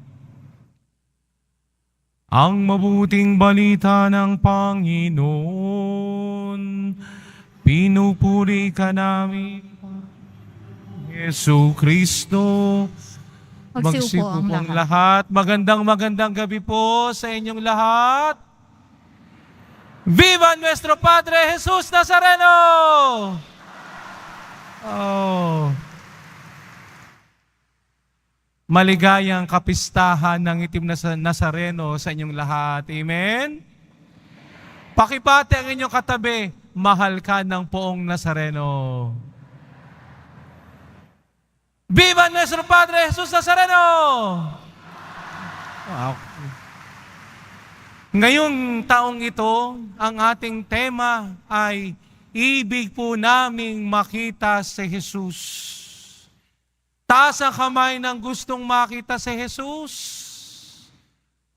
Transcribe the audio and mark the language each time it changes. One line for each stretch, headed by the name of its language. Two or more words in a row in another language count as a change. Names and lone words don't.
Filipino: Ang mabuting balita ng Panginoon, pinupuri ka namin, Jesucristo. Magsiupo ang Magsipupong lahat. lahat. Magandang gabi po sa inyong lahat.
Spanish: Viva nuestro Padre Jesus Nazareno! Oh.
Filipino: Maligayang kapistahan ng itim na Nazareno sa inyong lahat. Amen? Pakipati ang inyong katabi, mahal ka ng poong Nazareno.
Spanish: Viva nuestro Padre Jesus Nazareno! Wow.
Filipino: Ngayong taong ito, ang ating tema ay ibig po naming makita si Jesus. Taas ang kamay ng gustong makita si Jesus.